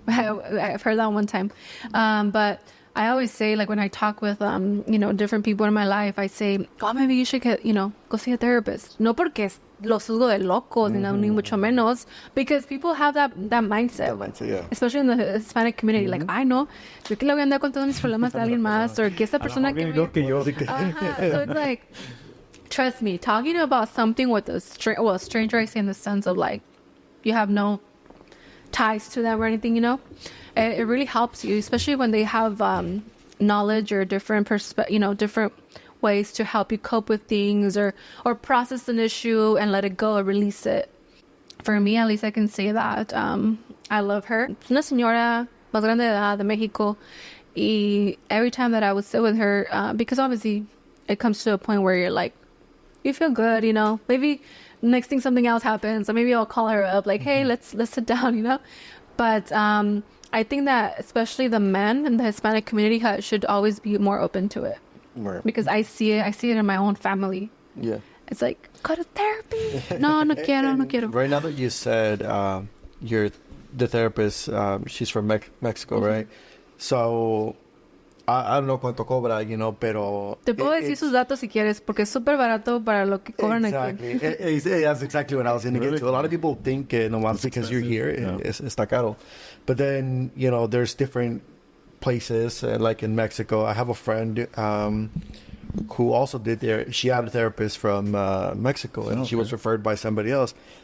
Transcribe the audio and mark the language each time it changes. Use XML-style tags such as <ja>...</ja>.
<en>I've heard that one time. But I always say, like, when I talk with, different people in my life, I say, oh, maybe you should get, go see a therapist.</en> <es>No porque los juzgo de locos, ni mucho menos,</es> <en>because people have that mindset. That mindset, yeah. Especially in the Hispanic community. Like, I know,</en> <es>yo que le voy a andar con todos mis problemas a alguien más, or que esa persona que me...</es> <en>So it's like, trust me, talking about something with a stranger, I say in the sense of, like, you have no ties to them or anything, it really helps you, especially when they have knowledge or different different ways to help you cope with things or process an issue and let it go or release it. For me, at least I can say that I love her.</en> <es>Es una señora más grande de edad de Mexico,</es> <en>y every time that I would sit with her, because obviously it comes to a point where you're like, you feel good, maybe next thing something else happens, or maybe I'll call her up like, hey, let's sit down, but I think that especially the men in the Hispanic community should always be more open to it. Right. Because I see it in my own family. Yeah. It's like, go to therapy.</en> <es>No quiero.</es> <en>Right now that you said you're the therapist, she's from Mexico, right? So I don't know</en> <es>cuánto cobra, pero... Te puedo decir sus datos si quieres, porque es súper barato para lo que cobran</es> <en>exactly.</en> <es>aquí.</es> <en>That's exactly what I was going to get to. A lot of people think, nomás because you're here,</en> <es>está caro.</es> <en>But then, there's different places, like in Mexico. I have a friend who also did there. She had a therapist from Mexico, and she was referred by somebody else.</en>